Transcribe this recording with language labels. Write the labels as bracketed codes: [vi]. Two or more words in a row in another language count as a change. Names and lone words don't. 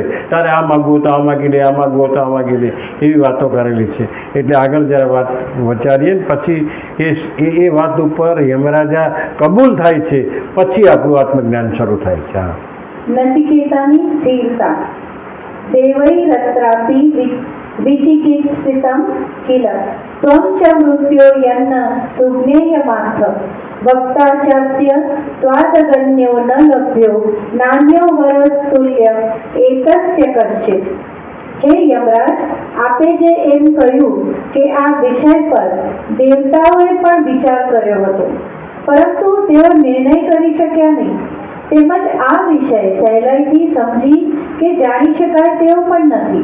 [gu] તારે આ માગવું તો આ માગી લે, આ માગવું તો આ માગી લે, એવી વાતો કરેલી છે. એટલે આગળ જ્યારે વાત વિચારીએ ને પછી એ વાત ઉપર યમરાજા કબૂલ થાય છે, પછી આપણું આત્મજ્ઞાન શરૂ થાય છે. નચિકેતાની સ્થિરતા. [sa] દેવૈરत्रापि विचिकित्सितं किल त्वं च मृत्योर्यन्न सुज्ञेयमात्र वक्ताचास्य त्वादगन्यो न लभ्यो नान्यो वरस्तुल्य एकस्य कश्चित्. [gu] હે યમરાજ, આપે જે એમ કહ્યું કે આ વિષય પર દેવતાઓએ પણ વિચાર કર્યો હતો, પરંતુ તેઓ નિર્ણય કરી શક્યા નહીં. તેમજ આ વિષય સહેલાઈથી સમજી કે જાણી શકાય તેવો પણ નથી.